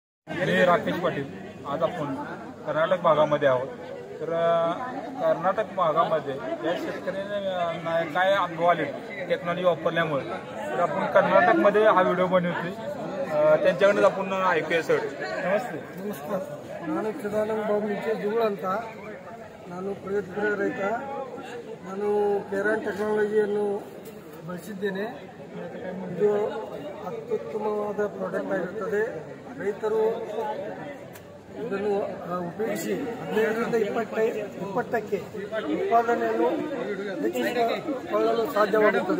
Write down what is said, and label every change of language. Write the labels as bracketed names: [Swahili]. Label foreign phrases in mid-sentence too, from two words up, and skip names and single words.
[Marathi] मी राकेश पाटील. आज आपण कर्नाटक भागामध्ये आहोत. तर कर्नाटक भागामध्ये या शेतकऱ्यांना काय अनुभव आले टेक्नॉलॉजी वापरल्यामुळे, तर आपण कर्नाटकमध्ये हा व्हिडिओ बनवतोय. त्यांच्याकडे आपण ऐकूया सर. [Kannada] ನಮಸ್ಕಾರ. ನಾನು ಚಿದಾನಂದ ಬಾಬು ಮುಂಚೆ ದುಗುಳ ಅಂತ. ನಾನು ಪ್ರಗತಿಪರ ರೈತ. ನಾನು ಕೆರಾನ್ ಟೆಕ್ನಾಲಜಿಯನ್ನು ಬಳಸಿದ್ದೇನೆ. ಇದು ಅತ್ಯುತ್ತಮವಾದ ಪ್ರಾಡಕ್ಟ್ ಆಗಿರುತ್ತದೆ. ರೈತರು ಇದನ್ನು ಉಪಯೋಗಿಸಿ 15ರಿಂದ 20ಕ್ಕೆ ಉತ್ಪಾದನೆಯನ್ನು ಹೆಚ್ಚಿಸಿಕೊಳ್ಳಲು ಸಾಧ್ಯವಾಗುತ್ತದೆ.